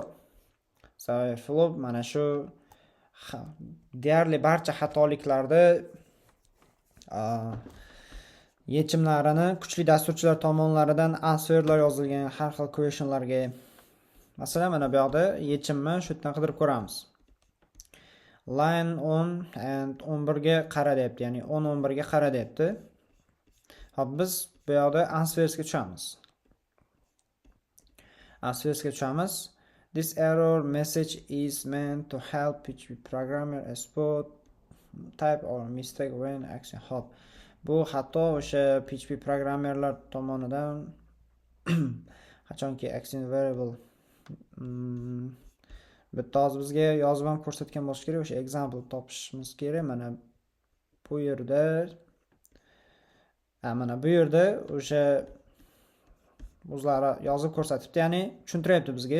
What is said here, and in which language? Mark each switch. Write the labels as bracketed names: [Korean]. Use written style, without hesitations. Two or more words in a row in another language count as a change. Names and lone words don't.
[Uzbek] Stack overflow mana shu deyarli barcha xatoliklarni yechimlarini kuchli dasturchilar tomonidan answerlar yozilgan har xil questionlarga, masalan mana bu yoqda yechimni shu yerdan qidirib ko'ramiz. [English] Line 10 and 11 [Uzbek] ga qara deyapti, ya'ni 10-11 ga qara deyapti. Hop, biz bu yoqda answersga tushamiz. [English] This error message is meant to help PHP programmer spot type or mistake when action. [Uzbek] Hop, bu xato o'sha PHP programmerlar tomonidan qachonki action variable bitta hozir bizga yozib ham ko'rsatgan bo'lish kerak, o'sha example topishimiz kerak. Mana bu yerda o'sha o'zlari yozib ko'rsatibdi, ya'ni tushuntiryapti bizga.